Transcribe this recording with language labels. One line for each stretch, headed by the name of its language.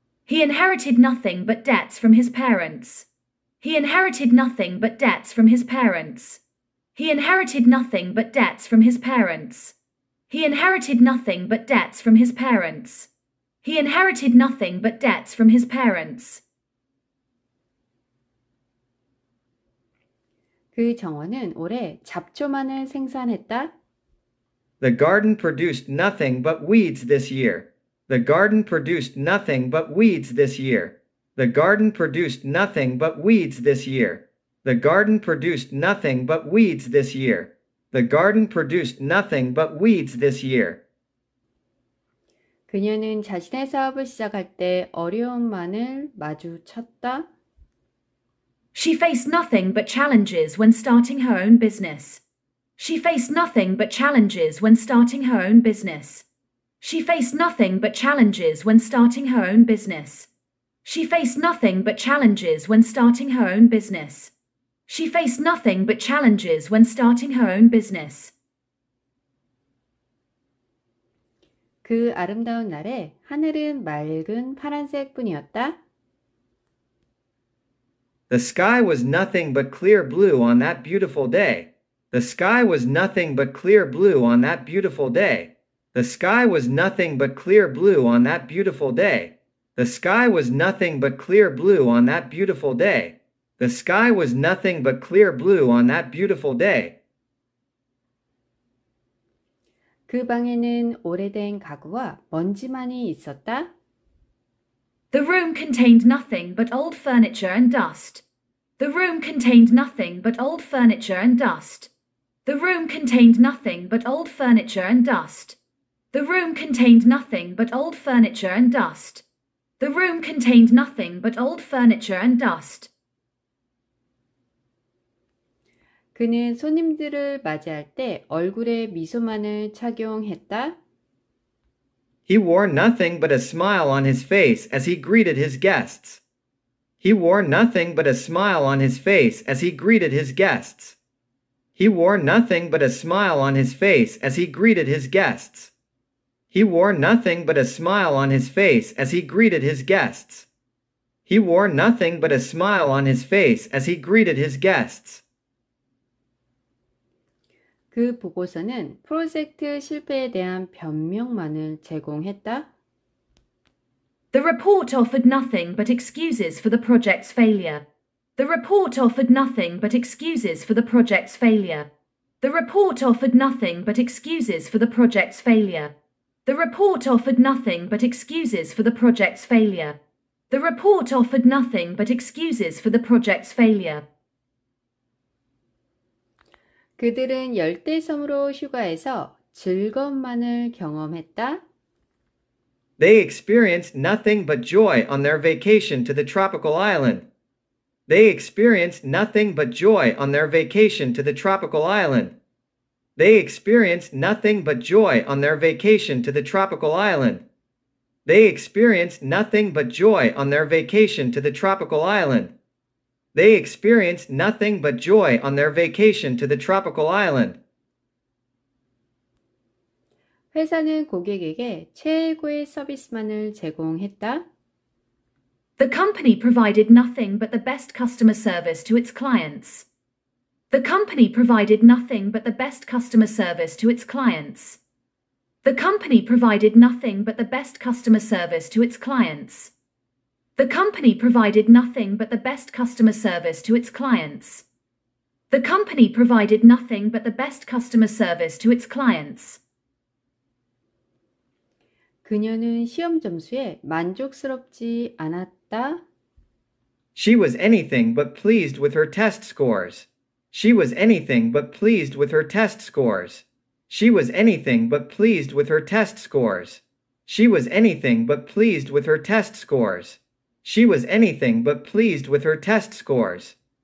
English: He inherited nothing but debts from his parents. He inherited nothing but debts from his parents. He inherited nothing but debts from his parents. He inherited nothing but debts from his parents. He inherited nothing but debts from his parents.
Korean: 그 정원은 올해 잡초만을 생산했다.
English: The garden produced nothing but weeds this year. The garden produced nothing but weeds this year. The garden produced nothing but weeds this year. The garden produced nothing but weeds this year. The garden produced nothing but weeds this year.
Korean: 그녀는 자신의 사업을 시작할 때 어려움만을 마주쳤다.
English: She faced nothing but challenges when starting her own business. She faced nothing but challenges when starting her own business. She faced nothing but challenges when starting her own business. She faced nothing but challenges when starting her own business. She faced nothing but challenges when starting her own business.
Korean: 그 아름다운 날에 하늘은 맑은 파란색뿐이었다.
English: The sky was nothing but clear blue on that beautiful day. The sky was nothing but clear blue on that beautiful day. The sky was nothing but clear blue on that beautiful day. The sky was nothing but clear blue on that beautiful day. The sky was nothing but clear blue on that beautiful day.
Korean: 그 방에는 오래된 가구와 먼지만이 있었다.
English: The room contained nothing but old furniture and dust. The room contained nothing but old furniture and dust. The room contained nothing but old furniture and dust. The room contained nothing but old furniture and dust. The room contained nothing but old furniture and dust.
Korean: 그는 손님들을 맞이할 때 얼굴에 미소만을 착용했다.
English: He wore nothing but a smile on his face as he greeted his guests. He wore nothing but a smile on his face as he greeted his guests. He wore nothing but a smile on his face as he greeted his guests. He wore nothing but a smile on his face as he greeted his guests. He wore nothing but a smile on his face as he greeted his guests.
Korean: 그 보고서는 프로젝트 실패에 대한 변명만을 제공했다.
English: The report offered nothing but excuses for the project's failure. The report offered nothing but excuses for the project's failure. The report offered nothing but excuses for the project's failure. The report offered nothing but excuses for the project's failure. The report offered nothing but excuses for the project's failure.
Korean: 그들은 열대섬으로 휴가해서 즐거움만을 경험했다.
English: They experienced nothing but joy on their vacation to the tropical island. They experienced nothing but joy on their vacation to the tropical island. They experienced nothing but joy on their vacation to the tropical island. They experienced nothing but joy on their vacation to the tropical island. They experienced nothing but joy on their vacation to the tropical island.
Korean: 회사는 고객에게 최고의 서비스만을 제공했다.
English: The company provided nothing but the best customer service to its clients. The company provided nothing but the best customer service to its clients. The company provided nothing but the best customer service to its clients. The company provided nothing but the best customer service to its clients. The company provided nothing but the best customer service to its clients.
Korean: 그녀는 시험 점수에 만족스럽지 않았다.
English: She was anything but pleased with her test scores. She was anything but pleased with her test scores. She was anything but pleased with her test scores. She was anything but pleased with her test scores. She was anything but pleased with her test scores.